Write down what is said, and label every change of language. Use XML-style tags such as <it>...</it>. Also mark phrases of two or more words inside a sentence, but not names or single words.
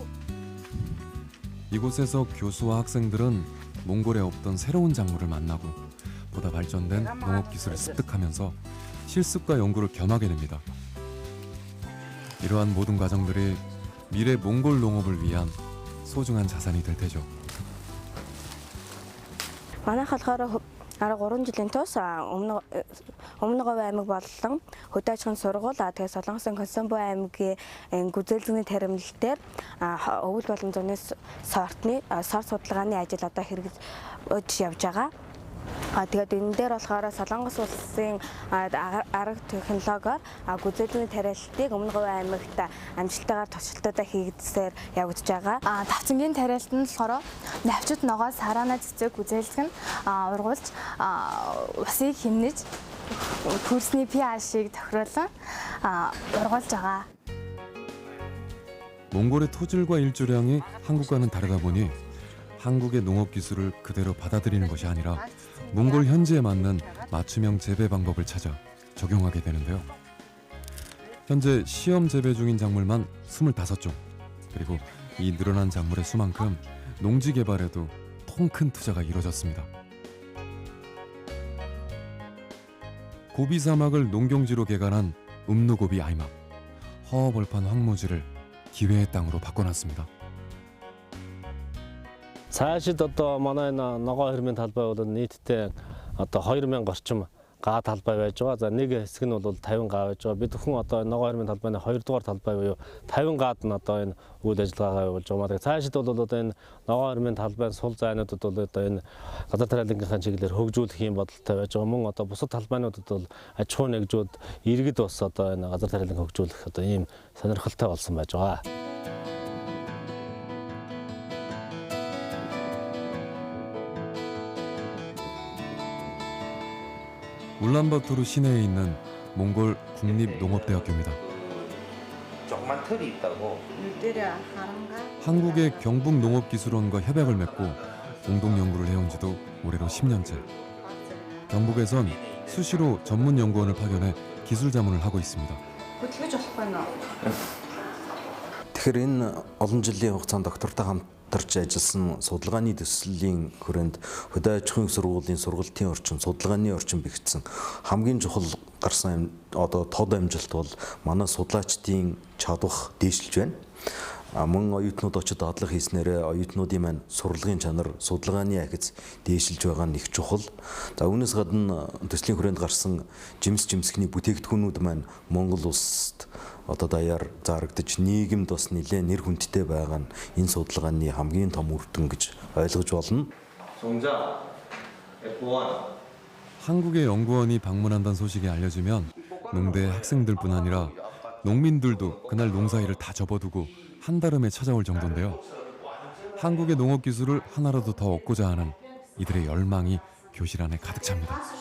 <ko>이곳에서 교수와 학생들은 몽골에 없던 새로운 작물을 만나고 보다 발전된 농업 기술을 습득하면서 실습과 연구를 겸하게 됩니다. 이러한 모든 과정들이 미래 몽골 농업을 위한 소중한 자산이 될 테죠.</ko> <mn>Манай болохоор 13 жилийн турш өмнөг аймаг болон хөдөө аж ахуйн сургууль тэгээ Солонгосын Консомбо аймгийн гүзээлзэгний таримнал дээр өвөл боломжны сорт судалгааны ажил одоо хэрэгжиж явж байгаа. Тэгээд энэ дээр болохоор Солонгос улсын арга технологиор гүзэлний тариалтыг Өмнө Говь аймагт амжилттайгаар туршилтуудаа хийгдсээр явагдаж байгаа. Давцангийн тариалт нь болохоор навчид ногоос хараана цэцэг гүзэлгэн ургуулж усыг хэмнэж хөрсний pH-ийг тохируулан ургуулж байгаа.</mn> <ko>몽골의 토질과 일조량이 한국과는 다르다 보니 한국의 농업 기술을 그대로 받아들이는 것이 아니라 몽골 현지에 맞는 맞춤형 재배 방법을 찾아 적용하게 되는데요. 현재 시험 재배 중인 작물만 25종. 그리고 이 늘어난 작물의 수만큼 농지 개발에도 통 큰 투자가 이뤄졌습니다. 고비 사막을 농경지로 개간한 음누고비 아이막. 허허벌판 황무지를 기회의 땅으로 바꿔놨습니다.</ko> <mn>Цаашид одоо манай энэ ногоо хэрмийн талбай бол нийтдээ одоо 2000 орчим га талбай байж байгаа. За нэг хэсэг нь бол 50 га байж байгаа. Би зөвхөн одоо ногоо хэрмийн талбайны 2 дугаар талбай буюу 50 гаад нь одоо энэ үйл ажиллагаагаа явуулж байгаа. Цаашид бол одоо энэ ногоо хэрмийн талбайн сул зайнуудад бол одоо энэ газар тариалангийнхаа чиглэлээр хөгжүүлэх юм бодолтой байж байгаа. Мөн одоо бусад талбайнуудад бол аж ахуй нэгжүүд иргэд бас одоо энэ газар тариаланг хөгжүүлэх одоо ийм сонирхолтой болсон байж байгаа.</mn> <ko>울란바토르 시내에 있는 몽골 국립농업대학교입니다. 조그만 틀이 있다고. 한국의 경북농업기술원과 협약을 맺고 공동 연구를 해온 지도 올해로 10년째. 경북에선 수시로 전문 연구원을 파견해 기술 자문을 하고 있습니다.</ko> <mn>Тэгэхээр энэ олон жилийн хугацаанд доктортой хамтарч ажилласан судалгааны төслийн хүрээнд хөдөө аж ахуйн сургуулийн сургалтын орчин, судалгааны орчин бэхжсэн хамгийн чухал гарсан одоо тод амжилт бол манай судлаачдын чадвар дээшилж байна. Мөн оюутнууд очиж дадлаг хийснээр оюутнуудын маань сурлагын чанар, судалгааны ахиц дээшилж байгаа нь их чухал. За үүнээс гадна төслийн хүрээнд гарсан жимсгний бүтээгдэхүүнүүд маань Монгол улсад одоо даяар зарагдаж нийгэмд бас нэлээд нэр хүндтэй байгаа нь энэ судалгааны хамгийн том үр дүн гэж ойлгож болно.</mn> <ko>한국의 연구원이 방문한다는 소식이 알려지면 농대 학생들뿐 아니라 농민들도 그날 농사일을 다 접어두고 한달음에 찾아올 정도인데요. 한국의 농업 기술을 하나라도 더 얻고자 하는 이들의 열망이 교실 안에 가득 찹니다.</ko>